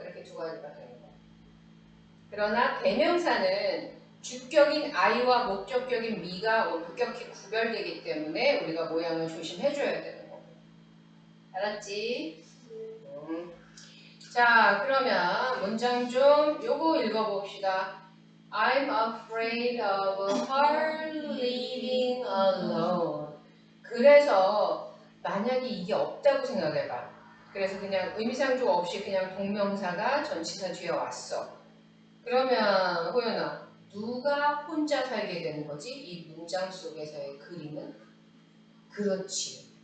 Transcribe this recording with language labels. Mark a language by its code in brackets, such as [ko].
[ko] 이렇게 두 가지가 되는 거예요. 그러나 대명사는 주격인 I와 목적격인 미가 급격히 구별되기 때문에 우리가 모양을 조심해줘야 되는 거예요. 알았지? 자, 그러면 문장 좀 요거 읽어봅시다. [en] I'm afraid of her living alone. [ko] 그래서 만약에 이게 없다고 생각해봐. 그래서 그냥 의미상조 없이 그냥 동명사가 전치사 뒤에 왔어. 그러면 호연아, 누가 혼자 살게 되는 거지? 이 문장 속에서의 그림은? 그렇지.